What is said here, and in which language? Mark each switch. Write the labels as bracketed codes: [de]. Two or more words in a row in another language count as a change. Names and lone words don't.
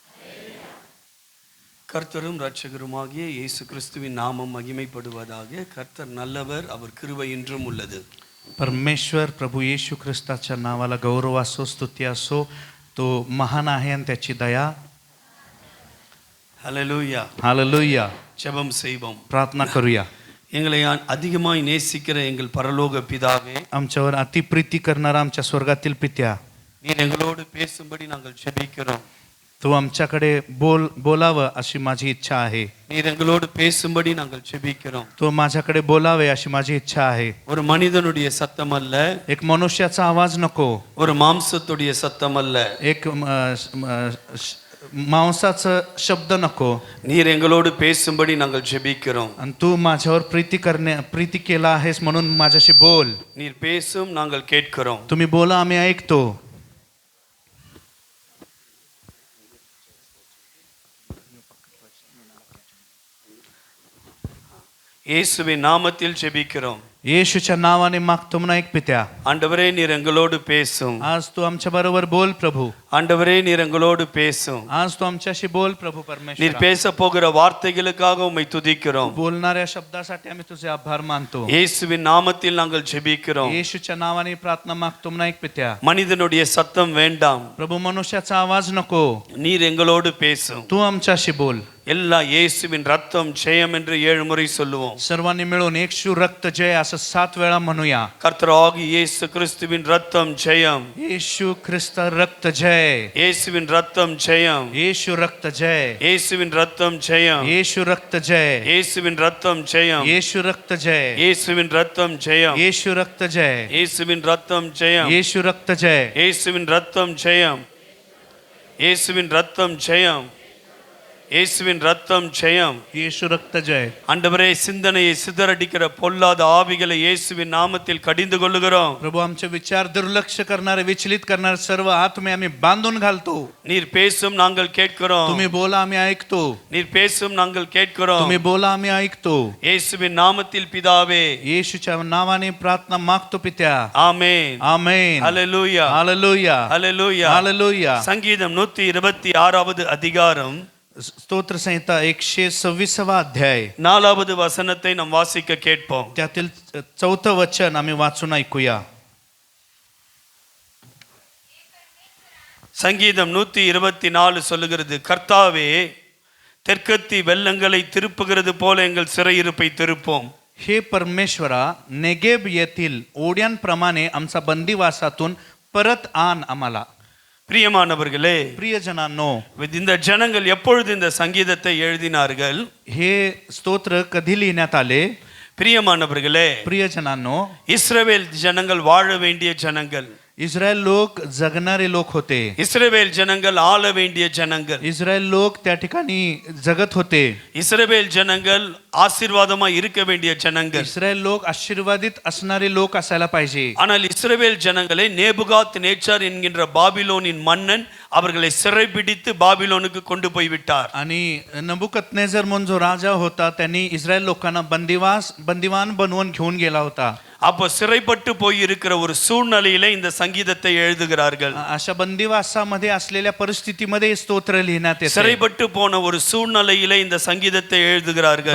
[ta] கர்த்தரும் இரட்சகருமாகிய இயேசு கிறிஸ்துவின் நாமம் மகிமைப்படுவதாக. கர்த்தர் நல்லவர், அவர் கிருபை என்றும் உள்ளது. [mr] परमेश्वर प्रभू येशू ख्रिस्ताच्या नावाला गौरव असो, स्तुती असो. तो महान आहे आणि त्याची दया. [ta] ஹல்லேலூயா. [mr] हालेलुया. [ta] ஜெபம் செய்வோம். [mr] प्रार्थना करूया. [ta] எங்களை அதிகமாய் நேசிக்கிற எங்கள் பரலோக பிதாவே, [mr] आमच्यावर अतिप्रीती करणारा आमच्या स्वर्गातील पित्या, [ta] நீர் எங்களோடு பேசும்படி நாங்கள் ஜெபிக்கிறோம். [mr] तो आमच्याकडे बोलावं अशी माझी इच्छा आहे. [ta] நீர் எங்களோடு பேசும்படி நாங்கள் ஜெபிக்கிறோம். [mr] तो माझ्याकडे बोलावे अशी माझी इच्छा आहे. [ta] ஒரு மனிதனுடைய சத்தம் அல்ல, [mr] एक मनुष्याचा आवाज नको, [ta] ஒரு मांसத்துடைய சத்தம் அல்ல. [mr] एक मांसाचा शब्द नको. [ta] நீர் எங்களோடு பேசும்படி நாங்கள் ஜெபிக்கிறோம். [mr] आणि तू माझ्यावर प्रीती केला आहेस म्हणून माझ्याशी बोल. [ta] நீர் பேசும், நாங்கள் கேட்கிறோம். [mr] तुम्ही बोला, आम्ही ऐकतो. [ta] இயேசுவின் நாமத்தில் ஜெபிக்கிறோம். [mr] येशूच्या नावाने मागतो म्हणून ऐक पित्या. [ta] ஆண்டவரே, நீர் எங்களோடு பேசும். [mr] आज तू आमच्या बरोबर बोल प्रभू. [ta] ஆண்டவரே, நீர் எங்களோடு பேசும். [mr] आज तू आमच्याशी बोल प्रभू [ta] நீர் [mr] परमेश्वर. [ta] பேச போகிற வார்த்தைகளுக்காக உம்மை துதிக்கிறோம். [mr] बोलणाऱ्या शब्दासाठी आम्ही तुझे आभार मानतो. [ta] இயேசுவின் நாமத்தில் நாங்கள் ஜெபிக்கிறோம். [mr] येशूच्या नावाने प्रार्थना मागतो म्हणून ऐक पित्या. [ta] மனிதனுடைய சத்தம் வேண்டாம், [mr] प्रभू मनुष्याचा आवाज नको, [ta] நீர் எங்களோடு பேசும். [mr] तू आमच्याशी बोल. [ta] எல்லா இயேசுவின் ரத்தம் ஜெயம் என்று 7 முறை சொல்லுவோம். [mr] सर्वांनी मिळून येशू रक्त जय असं 7 वेळा म्हणूया. [ta] கர்த்தராகிய இயேசு கிறிஸ்துவின் ரத்தம் ஜெயம், [mr] येशू ख्रिस्त रक्त जय, [ta] இயேசுவின் ரத்தம் ஜெயம், [mr] येशू रक्त जय, [ta] இயேசுவின் ரத்தம் ஜெயம், [mr] येशू रक्त जय, [ta] இயேசுவின் ரத்தம் ஜெயம், [mr] येशू रक्त जय, [ta] இயேசுவின் ரத்தம் ஜெயம், [mr] येशू रक्त जय, [ta] இயேசுவின் ரத்தம் ஜெயம், [mr] येशू रक्त जय, [ta] இயேசுவின் ரத்தம் ஜெயம், இயேசுவின் ரத்தம் ஜெயம், இயேசுவின் ரத்தம் ஜெயம். [mr] येशू रक्त जय. [ta] ஆண்டவரே, சிந்தனையை சிதறடிக்கிற பொல்லாத ஆவிகளை இயேசுவின் நாமத்தில் கடிந்து கொள்ளுகிறோம். [mr] प्रभू आमचे विचार दुर्लक्ष करणारे, विचलित करणारे सर्व आत्मे आम्ही बांधून घालतो. [ta] நீர் பேசும், நாங்கள் கேட்கிறோம். [mr] तुम्ही बोला, आम्ही ऐकतो. [ta] நீர் பேசும், நாங்கள் கேட்கிறோம். [mr] तुम्ही बोला, आम्ही ऐकतो. [ta] இயேசுவின் நாமத்தில் பிதாவே, [mr] येशूच्या नावाने प्रार्थना मागतो पित्या. [ta] ஆமென், [mr] आमेन. [ta] ஹல்லேலூயா, [mr] हालेलुया, [ta] ஹல்லேலூயா. [mr] हालेलुया. [ta] சங்கீதம் 126வது அதிகாரம் [mr] स्तोत्र संहिता 126वा अध्याय, [ta] 4வது வசனத்தை நாம் வாசிக்க கேட்போம். [mr] त्यातील 4थं वचन आम्ही वाचून ऐकूया. [ta] சங்கீதம் 124 சொல்லுகிறது, கர்த்தாவே, தெற்கத்தி வெள்ளங்களை திருப்புகிறது போல எங்கள் சிறையிருப்பை திருப்போம். [mr] हे परमेश्वरा, नेगेब येथील ओढ्यांप्रमाणे आमचा बंदिवासातून परत आण आम्हाला. [ta] பிரியமானவர்களே, [mr] प्रियजनांनो, [ta] இந்த ஜனங்கள் எப்பொழுது இந்த சங்கீதத்தை எழுதினார்கள்? [mr] हे स्तोत्र कधी लिहिण्यात आले? [ta] பிரியமானவர்களே, [mr] प्रियजनांनो, [ta] இஸ்ரவேல் ஜனங்கள் வாழ வேண்டிய ஜனங்கள். [mr] इस्रायल लोक जगणारे लोक होते. [ta] இஸ்ரவேல் ஜனங்கள் ஆள வேண்டிய ஜனங்கள். [mr] इस्रायल लोक त्या ठिकाणी जगत होते. [ta] இஸ்ரவேல் ஜனங்கள் ஆசீர்வாதமா இருக்க வேண்டிய ஜனங்கள். [mr] इस्रायल लोक आशीर्वादित असणारे लोक असायला पाहिजे. [ta] ஆனால் இஸ்ரவேல் ஜனங்களை நேபுகாத் நேச்சார் என்கின்ற பாபிலோனின் மன்னன் அவர்களை சிறைபிடித்து பாபிலோனுக்கு கொண்டு போய் விட்டார். [mr] आणि नबुकदनेझर म्हणून जो राजा होता त्यांनी इस्रायल लोकांना बंदिवान बनवून घेऊन गेला होता. [ta] அப்ப சிறைப்பட்டு போய் இருக்கிற ஒரு சூழ்நிலையில இந்த சங்கீதத்தை எழுதுகிறார்கள். [mr] अशा बंदिवासामध्ये असलेल्या परिस्थितीमध्ये स्तोत्र लिहिण्यात येते. [ta] சிறைப்பட்டு போன ஒரு சூழ்நிலையில இந்த சங்கீதத்தை எழுதுகிறார்கள்.